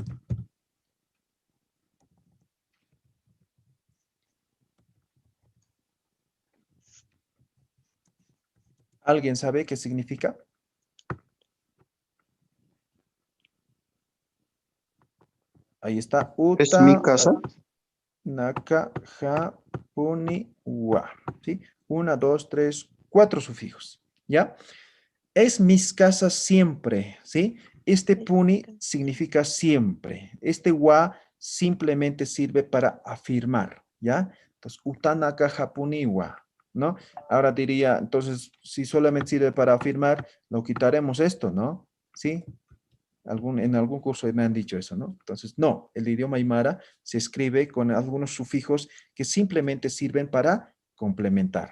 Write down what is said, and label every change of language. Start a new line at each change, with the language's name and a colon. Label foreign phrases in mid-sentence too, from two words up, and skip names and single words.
Spanish: ¿Alguien sabe qué significa? Ahí está. Es mi Uta, casa.
Aymara: naka, ja, puni, wa.
Spanish: ¿Sí? 1, 2, 3, 4 sufijos. ¿Ya? Es mis casas siempre, ¿sí? Este puni significa siempre. Este wa simplemente sirve para afirmar, ¿ya? Entonces,
Aymara: utanaka japuni wa,
Spanish: ¿no? Ahora diría, entonces, si solamente sirve para afirmar, lo quitaremos esto, ¿no? ¿Sí? En algún curso me han dicho eso, ¿no? Entonces, no, el idioma aymara se escribe con algunos sufijos que simplemente sirven para complementar.